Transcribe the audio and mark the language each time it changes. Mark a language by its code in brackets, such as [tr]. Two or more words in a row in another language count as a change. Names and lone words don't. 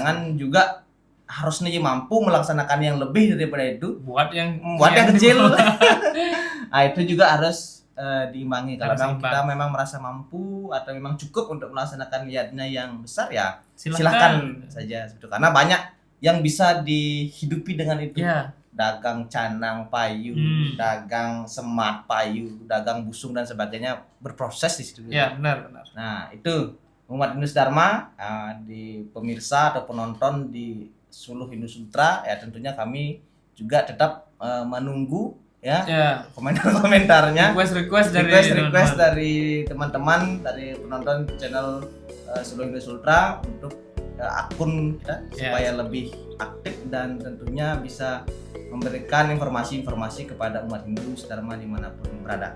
[id] Jangan juga harus nih mampu melaksanakan yang lebih daripada itu. Buat yang kecil. Nah, itu juga harus diimbangi. Kalau kita memang merasa mampu atau memang cukup untuk melaksanakan niatnya yang besar ya silakan saja. Karena banyak yang bisa dihidupi dengan itu. [ban] Dagang canang payu, dagang semat payu, dagang busung [id] dan sebagainya berproses di situ. Iya, benar. Nah, itu umat Hindu Dharma di pemirsa atau penonton di Suluh Hindu Sultra ya tentunya kami juga tetap menunggu komentar-komentarnya request dari teman-teman dari penonton channel Suluh Hindu Sultra untuk akun kita supaya lebih aktif dan tentunya bisa memberikan informasi-informasi kepada umat Hindu Dharma dimanapun berada.